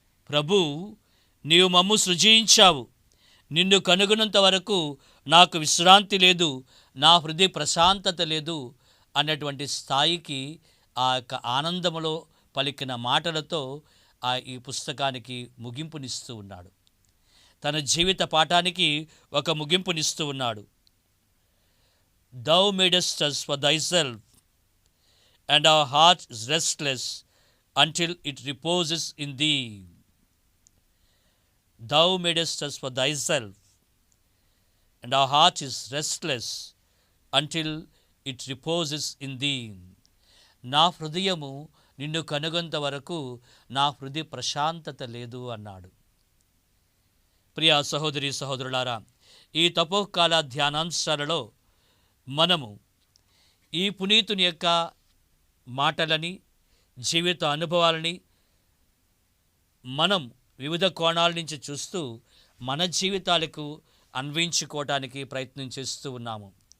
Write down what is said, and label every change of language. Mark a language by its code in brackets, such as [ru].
[te] ప్రభు, నీవు మమ్ము సృజించావు, నిన్ను కనుగొనంత వరకు నాకు విశ్రాంతి లేదు, నా హృదయ ప్రశాంతత లేదు అన్నటువంటి స్థాయికి ఆ యొక్క ఆనందములో పలికిన మాటలతో ఈ పుస్తకానికి ముగింపునిస్తూ ఉన్నాడు. తన జీవిత పాఠానికి ఒక ముగింపునిస్తూ ఉన్నాడు. [en] Thou madest us for thyself, and our heart is restless until it reposes in thee. Thou madest us for thyself, and our heart is restless until it reposes in thee. [te] నా హృదయము నిన్ను కనుగొంత వరకు నా హృదయ ప్రశాంతత లేదు అన్నాడు. ప్రియ సహోదరి సహోదరులారా, ఈ తపోకాల ధ్యానాంశాలలో మనము ఈ పునీతుని యొక్క మాటలని, జీవిత అనుభవాలని మనం వివిధ కోణాల నుంచి చూస్తూ మన జీవితాలకు అన్వయించుకోవటానికి ప్రయత్నం చేస్తూ ఉన్నాము.